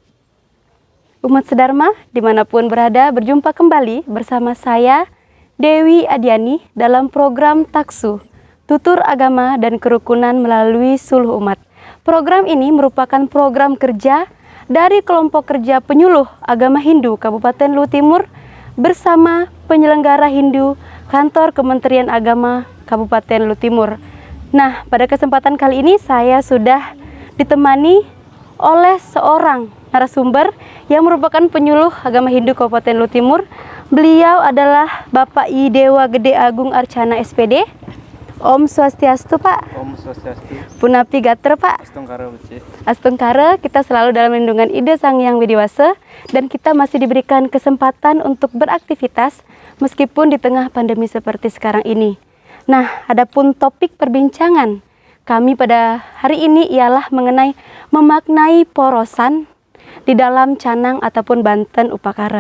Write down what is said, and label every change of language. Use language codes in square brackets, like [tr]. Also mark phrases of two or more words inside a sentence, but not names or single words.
[id] Umat Sedharma dimanapun berada, berjumpa kembali bersama saya Dewi Adiani dalam program Taksu, Tutur Agama dan Kerukunan melalui Suluh Umat. Program ini merupakan program kerja dari kelompok kerja penyuluh agama Hindu Kabupaten Luwu Timur bersama penyelenggara Hindu Kantor Kementerian Agama Kabupaten Luwu Timur. Nah, pada kesempatan kali ini saya sudah ditemani oleh seorang narasumber yang merupakan penyuluh agama Hindu Kabupaten Luwu Timur. Beliau adalah Bapak I Dewa Gede Agung Arcana SPD. [ban] Om Swastiastu, Pak. Om Swastiastu. Punapi Gatra, Pak. [id] Astungkara, Buci. Astungkara, kita selalu dalam lindungan Ide Sang Hyang Widiwasa dan kita masih diberikan kesempatan untuk beraktivitas meskipun di tengah pandemi seperti sekarang ini. Nah, adapun topik perbincangan kami pada hari ini ialah mengenai memaknai porosan di dalam canang ataupun banten upakara.